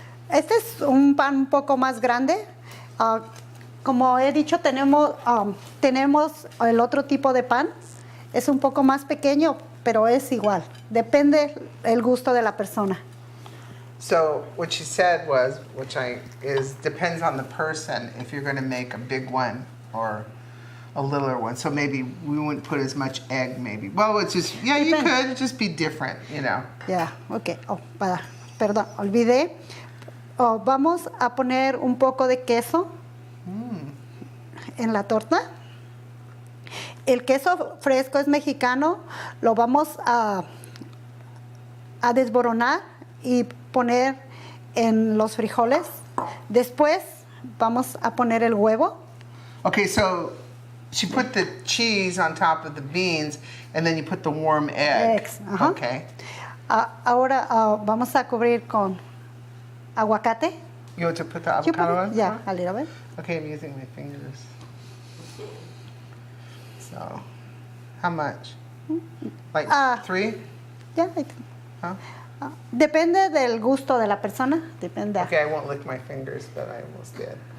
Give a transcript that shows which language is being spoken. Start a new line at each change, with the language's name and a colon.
Spanish: Este es un pan un poco más grande. Como he dicho, tenemos el otro tipo de pan. Es un poco más pequeño, pero es igual. Depende el gusto de la persona.
English: So what she said was, depends on the person if you're going to make a big one or a littler one. So maybe we wouldn't put as much egg, maybe. Well, it's just, yeah, you
Spanish: Depende.
English: could just be different, you know.
Spanish: Ya, ok. Perdón, olvidé. Vamos a poner un poco de queso en la torta. El queso fresco es mexicano. Lo vamos a desboronar y poner en los frijoles. Después vamos a poner el huevo.
English: Okay, so she put the cheese on top of the beans, and then you put the warm egg. Eggs, ajá. Okay.
Spanish: Ahora vamos a cubrir con aguacate.
English: You want to put the You put avocado it? on? Yeah, a little bit. Okay, I'm using my fingers. So, how much? Like 3? Yeah, I think. Huh?
Spanish: Depende del gusto de la persona. Depende.
English: Okay, I won't lick my fingers, but I almost did.